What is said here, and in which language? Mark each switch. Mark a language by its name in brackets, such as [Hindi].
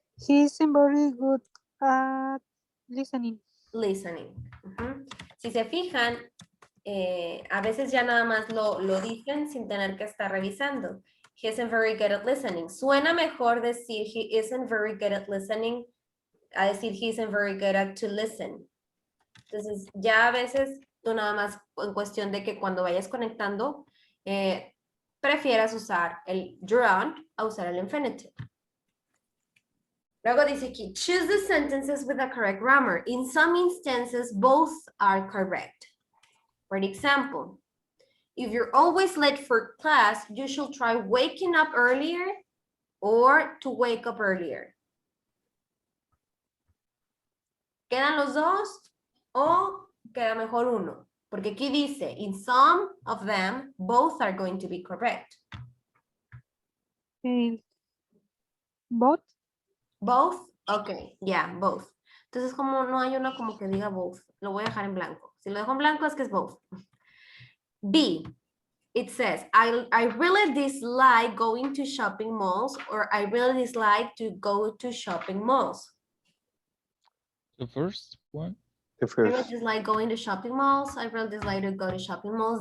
[English] He isn't very good at listening. Listening. Ujú. [Spanish] Si se fijan, a veces ya nada más lo dicen sin tener que estar revisando. [English] He isn't very good at listening. [Spanish] Suena mejor decir [English] he isn't very good at listening [Spanish] a decir [English] he isn't very good at to listen. [Spanish] Entonces, ya a veces tú nada más en cuestión de que cuando vayas conectando, prefieras usar el gerund a usar el infinitive. Luego dice aquí, [English] choose the sentences with the correct grammar. In some instances, both are correct. For example, if you're always late for class, you should try waking up earlier or to wake up earlier. [Spanish] ¿Quedan los dos o queda mejor uno? Porque aquí dice, [English] in some of them, both are going to be correct. Both? Both? Okay, yeah, both. [Spanish] Entonces, como no hay una como que diga both, lo voy a dejar en blanco. Si lo dejo en blanco es que es both. [English] B, it says, I really dislike going to shopping malls or I really dislike to go to shopping malls. The first one. The I really first. dislike going to shopping malls. I really dislike to go to shopping malls.